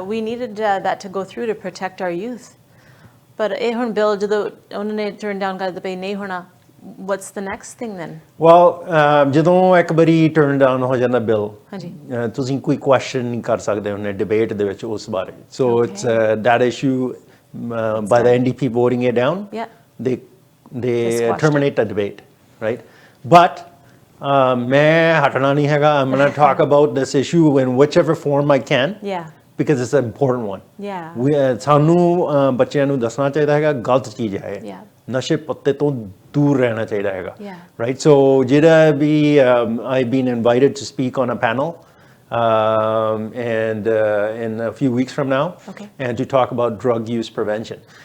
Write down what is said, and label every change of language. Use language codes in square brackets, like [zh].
[en] We needed that to go through to protect our youth. [pa] ਪਰ ਇਹ ਹੁਣ bill ਜਦੋਂ ਉਹਨਾਂ ਨੇ ਟਰਨ ਡਾਊਨ ਕਰ ਦਿੱਤਾ ਪਈ ਨਹੀਂ ਹੋਣਾ, [en] what's the next thing then? [pa] Well, ਜਦੋਂ ਇੱਕ ਵਾਰੀ ਟਰਨ ਡਾਊਨ ਹੋ ਜਾਂਦਾ ਬਿੱਲ, ਤੁਸੀਂ ਕੋਈ ਕੁਐਸਚਨ ਨਹੀਂ ਕਰ ਸਕਦੇ ਉਹਨੇ ਡਿਬੇਟ ਦੇ ਵਿੱਚ ਉਸ ਬਾਰੇ। [en] So it's that issue by the NDP voting it down, they terminate the debate, right? But [pa] ਮੈਂ ਹਟਣਾ ਨਹੀਂ ਹੈਗਾ, [en] I'm going to talk about this issue in whichever form I can. Because it's an important one. [pa] ਸਾਨੂੰ ਬੱਚਿਆਂ ਨੂੰ ਦੱਸਣਾ ਚਾਹੀਦਾ ਹੈਗਾ ਗਲਤ ਚੀਜ਼ ਹੈ, ਨਸ਼ੇ ਪੱਤੇ ਤੋਂ ਦੂਰ ਰਹਿਣਾ ਚਾਹੀਦਾ ਹੈਗਾ, ਰਾਈਟ। ਸੋ ਜਿਹੜਾ ਵੀ [en] I've been invited to speak on a panel and in a few weeks from now, and to talk about drug use prevention.